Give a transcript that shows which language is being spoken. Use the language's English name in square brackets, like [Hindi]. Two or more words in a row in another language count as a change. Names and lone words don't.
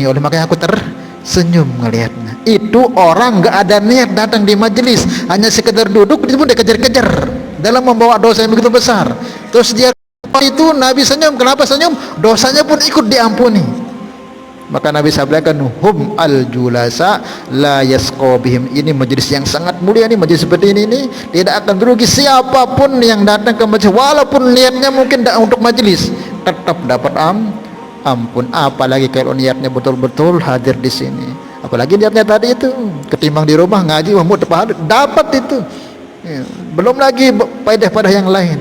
[Indonesian] Oleh makanya aku tersenyum ngelihatnya. Itu orang nggak ada niat datang di majelis, hanya sekedar duduk, itu pun dikejar-kejar dalam membawa dosa yang begitu besar. Terus dia itu Nabi senyum. Kenapa senyum? Dosanya pun ikut diampuni. Maka Nabi sabdakan, [Arabic] هم الجلساء لا يشقى بهم. [Indonesian] Ini majelis yang sangat mulia, ini majelis seperti ini tidak akan rugi siapapun yang datang ke majelis, walaupun niatnya mungkin tidak untuk majelis, tetap dapat ampun. Apalagi kalau niatnya betul-betul hadir di sini. apalagi niatnya tadi itu, ketimbang di rumah ngaji mau pahala dapat itu ya, belum lagi faedah-faedah yang lain.